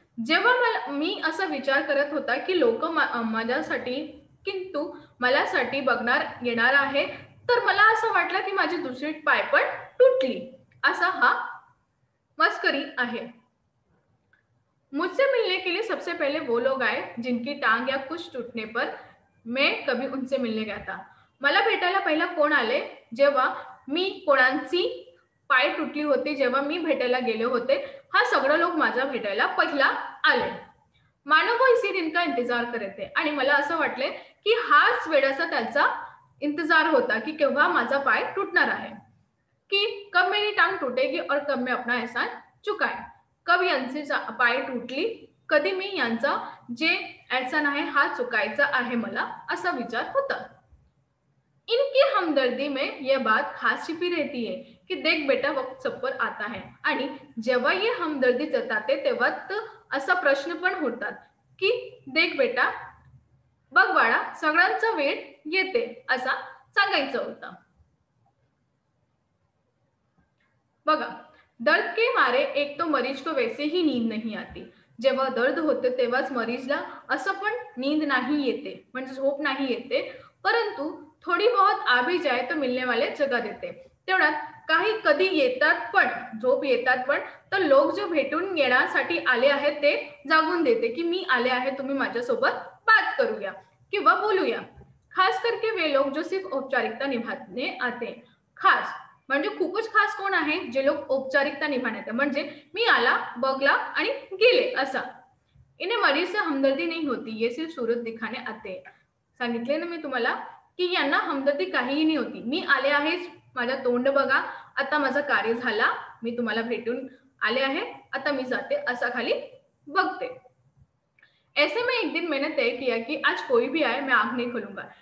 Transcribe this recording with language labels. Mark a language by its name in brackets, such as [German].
[Marathi] जेव्हा मी असा विचार करत होता की लोक माझ्यासाठी किंतु मलासाठी बघणार येणार आहे, तर मला असं वाटलं की माझी दुसरी पाय पण तुटली. असा हा मस्करी आहे. [Hindi] मुझसे मिलने के लिए सबसे पहले वो लोग आए जिनकी टांग या कुछ टूटने पर मैं कभी उनसे मिलने गया था. [Marathi] मला भेटायला पहिला कोण आले, जेव्हा मी कोणाची पाय तुटली होती, जेव्हा मी भेटायला गेले होते, हा सगळे लोक माझ्या भेटायला पहिला आले. [Hindi] मानो वो इसी दिन का इंतजार करे थे. [Marathi] आणि मला असं वाटले की हाच वेळाचा त्यांचा इंतजार होता की केव्हा माझा पाय टूटणार आहे, की [Hindi] कब मेरी टांग टूटेगी और कब मैं अपना एहसान चुकाए. [Marathi] कब यांची पाय तुटली, कधी मी यांचा जे एहसान आहे हा चुकायचा आहे मला, असा विचार होता. [Hindi] इनकी हमदर्दी में यह बात खास छिपी रहती है कि देख बेटा वक्त सब पर आता है. [Marathi] आणि जेव्हा ये हमदर्दी जताते तेव्हा असा प्रश्न पण होतात की [Hindi] देख बेटा, [Marathi] बघ बाळा, सगळ्यांचा वेळ येते, असा सांगायचं होतं. बघा, [Hindi] दर्द के मारे एक तो मरीज को वैसे ही नींद नहीं आती. [Marathi] जेव्हा दर्द होते तेव्हाच मरीजला असं पण नींद नाही येते, म्हणजे झोप नाही येते. [Hindi] परंतु थोडी बहुत आ भी जाए तो मिलने वाले जगा देते. [Marathi] तेवढ्यात काही कधी येतात पण, झोप येतात पण, तर लोक जो भेटून येण्यासाठी आले आहेत ते जागून देते की मी आले आहे, तुम्ही माझ्यासोबत बात करूया किंवा बोलूया. [Hindi] खास करके वे लोग जो सिर्फ औपचारिकता निभाने आते. [Marathi] खास म्हणजे खूपच खास कोण आहे, जे लोक औपचारिकता निभाने, म्हणजे मी आला, बघला आणि गेले असा. [Hindi] इन्हें मरीज से हमदर्दी नहीं होती, ये सिर्फ सूरत दिखाने आते. [Marathi] सांगितले ना मी तुम्हाला की यांना हमदर्दी काहीही नाही होती. मी आले आहे, माझा तोंड बघा, आता माझं कार्य झाला, मी तुम्हाला भेटून आले आहे, आता मी जाते, असा खाली बघते. [Hindi] ऐसे में एक दिन मैंने तय किया की आज कोई भी आए मैं आंख नहीं खोलूंगा.